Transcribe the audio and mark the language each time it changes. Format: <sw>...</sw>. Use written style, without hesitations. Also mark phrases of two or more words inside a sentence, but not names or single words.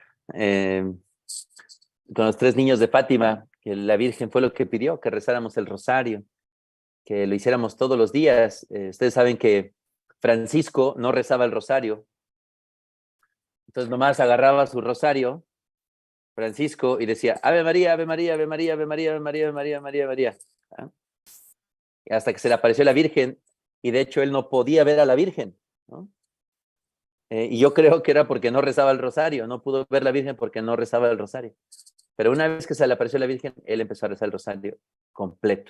<es>Con los 3 niños de Fátima, que la Virgen fue lo que pidió, que rezáramos el rosario, que lo hiciéramos todos los días. Ustedes saben que Francisco no rezaba el rosario, entonces nomás agarraba su rosario, Francisco, y decía, Ave María, Ave María, Ave María, Ave María, Ave María, Ave María, Ave María, Ave María. ¿Ah? Y hasta que se le apareció la Virgen, y de hecho él no podía ver a la Virgen, ¿no? Y yo creo que era porque no rezaba el rosario, no pudo ver la Virgen porque no rezaba el rosario. Pero una vez que se le apareció la Virgen, él empezó a rezar el rosario completo.</es>